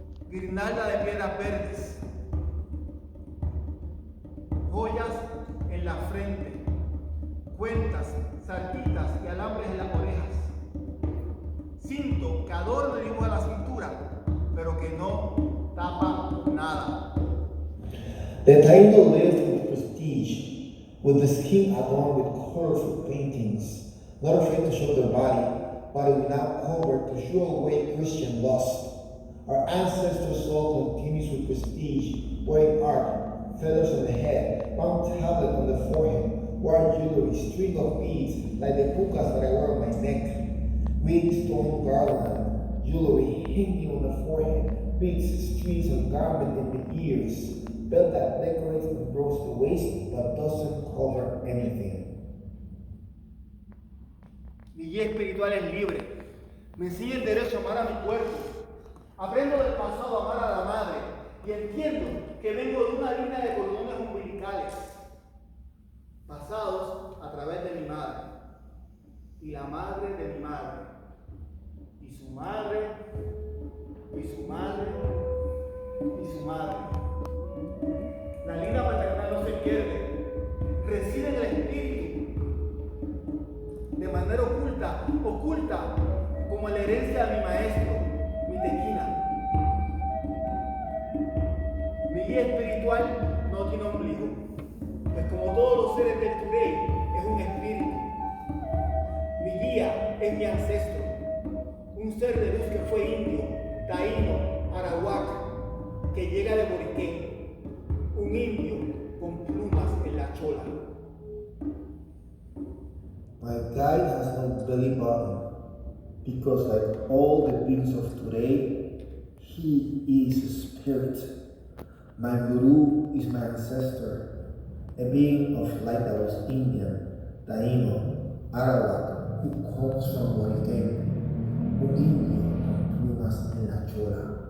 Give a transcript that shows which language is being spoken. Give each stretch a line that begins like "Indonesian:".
Spanish: guirnalda de piedras verdes, joyas en la frente, cuentas, sartitas y alambres en las orejas, cinto que adorna y dibuja la cintura, pero que no tapa nada.
English: The Taino lived with prestige, with the skin adorned with colorful paintings, not afraid to show their body without cover to show away Christian lust. Our ancestors' soul continues with prestige, wearing art, feathers on the head, palm tablet on the forehead, wire jewelry, string of beads like the pukas that I wear on my neck, big stone garland, jewelry hanging on the forehead, beads, strings of garment in the ears, belt that decorates and grows the waist but doesn't cover anything.
Spanish: Mi guía espiritual es libre. Me enseña el derecho a amar a mi cuerpo. Aprendo del pasado a amar a la madre y entiendo que vengo de una línea de cordones umbilicales pasados a través de mi madre y la madre de mi madre y su madre y su madre y su madre. La línea paternal no se pierde, reside en el espíritu de manera oculta como la herencia de mi maestro, mi tequina. Mi guía espiritual no tiene ombligo, pues como todos los seres del Today, es un espíritu. Mi guía es mi ancestro, un ser de luz que fue indio, taíno, arawak, que llega de Boriquén, un indio con plumas en la chola.
English: My guide has no belly button, because like all the beings of today, he is a spirit. My guru is my ancestor, a being of light that was Indian, Taino, Arawak, who comes from Boriquén,
Spanish: un indio con plumas en la chola.